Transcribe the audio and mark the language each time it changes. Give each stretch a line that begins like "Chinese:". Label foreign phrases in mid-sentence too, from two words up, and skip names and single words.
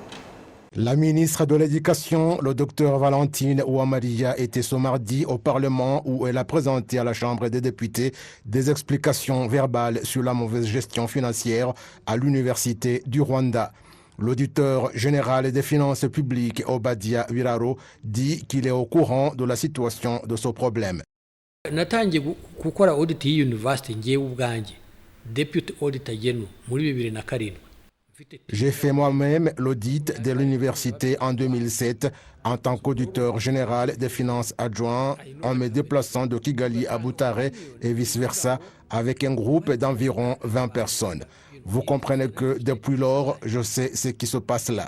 French: La ministre de l'Éducation, le docteur Valentine Ouamaria, était ce mardi au Parlement où elle a présenté à la Chambre des députés des explications verbales sur la mauvaise gestion financière à l'Université du Rwanda. L'auditeur général des finances publiques, Obadia Wiraro, dit qu'il est au courant de la situation de ce problème.
Kinyarwanda: Natangiye gukora audit y'university ngewe ubwanjye
English: deputy auditor
Kinyarwanda: yenu muri 2007.
French: J'ai fait moi-même l'audit de l'université en 2007 en tant qu'auditeur général des finances adjoint en me déplaçant de Kigali à Butare et vice-versa avec un groupe d'environ 20 personnes. Vous comprenez que depuis lors, je sais ce qui se passe là.